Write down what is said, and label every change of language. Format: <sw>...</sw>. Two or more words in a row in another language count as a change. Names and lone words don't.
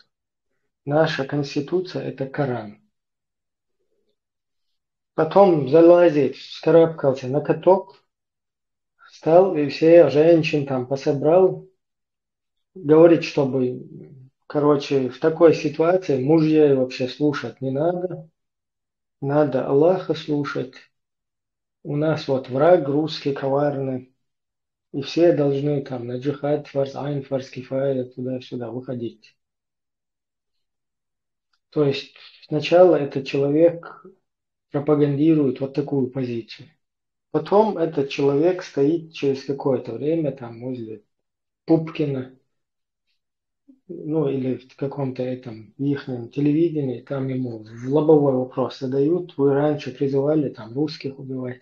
<ru>Наша конституция – это Коран. Потом залазит, вскарабкался на каток, встал и всех женщин там пособрал, говорит, чтобы, в такой ситуации мужья вообще слушать не надо, надо Аллаха слушать. У нас вот враг русский коварный, и все должны там на джихад,</ru> <ar>فرض عين، فرض كفاية,</ar> <ru>туда-сюда выходить. То есть сначала этот человек пропагандирует вот такую позицию. Потом этот человек стоит через какое-то время там возле Пупкина, или в каком-то этом ихнем телевидении, там ему в лобовой вопрос задают, вы раньше призывали там русских убивать.</ru>